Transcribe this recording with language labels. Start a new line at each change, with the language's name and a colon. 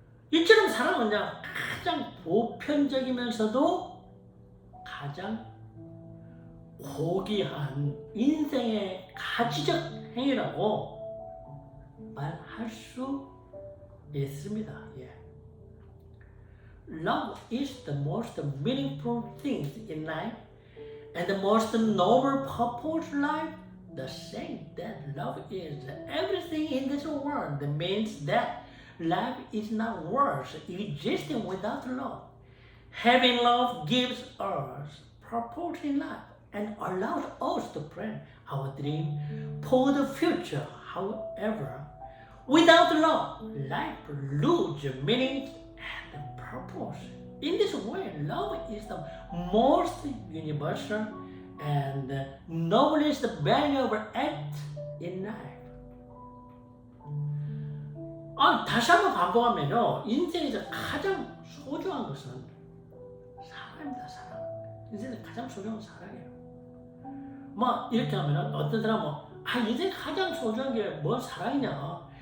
Korean: 이처럼 사랑은 그냥 가장 보편적이면서도 가장 고귀한 인생의 가치적 행위라고 말할 수 있습니다. 예.
English: Love is the most meaningful thing in life and the most noble purpose of life. The saying that love is everything in this world means that life is not worth existing without love. Having love gives us purpose in life and allows us to plan our dream for the future. However, without love, life loses meaning and purpose. In this way, love is the most universal and noblest valuable act in life.
Korean: 다시 한번 반복하면요, 인생에서 가장 소중한 것은 사랑입니다. 사랑. 인생에서 가장 소중한 건 사랑이에요. 뭐 이렇게 하면은 어떤 사람은 인생 가장 소중한 게 뭐 사랑이냐?